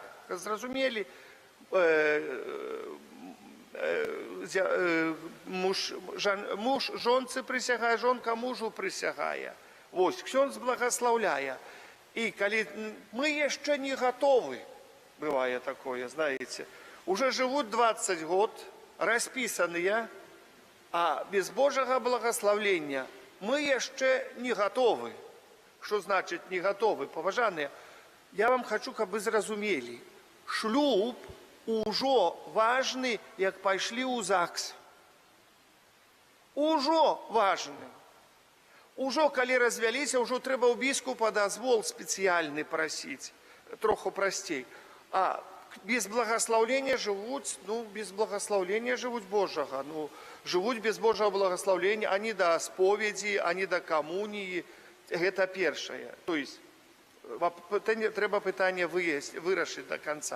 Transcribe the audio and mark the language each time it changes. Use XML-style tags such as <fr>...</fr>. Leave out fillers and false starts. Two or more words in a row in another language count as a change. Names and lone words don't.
<be>Зразумелі? Муж жонцы прысягае, жонка мужу прысягае. Вось, ксёндз благословляе. І калі мы яшчэ не готовы, бывае такое,</be> <ru>знаете, уже живут 20 год, расписанные, а без Божьего благословения</ru> <be>мы яшчэ не готовы.</be> <ru>Что значит не готовы?</ru> <be>Поважаныя, я вам хочу, каб вы зразумелі, шлюб ужо важны, як пайшлі ў ЗАГС. Ужо важны. Ужо, калі развяліся, ужо трэба ў біскупа дазвол спецыяльны прасіць, троху прасцей.</be> <ru>А без благословения живут, ну, без благословения живут Божьего, ну, живут без Божьего благословения, они до споведи, они до коммунии, это першее. То есть,</ru> <be>треба пытание вырашить</be> <ru>до конца.</ru>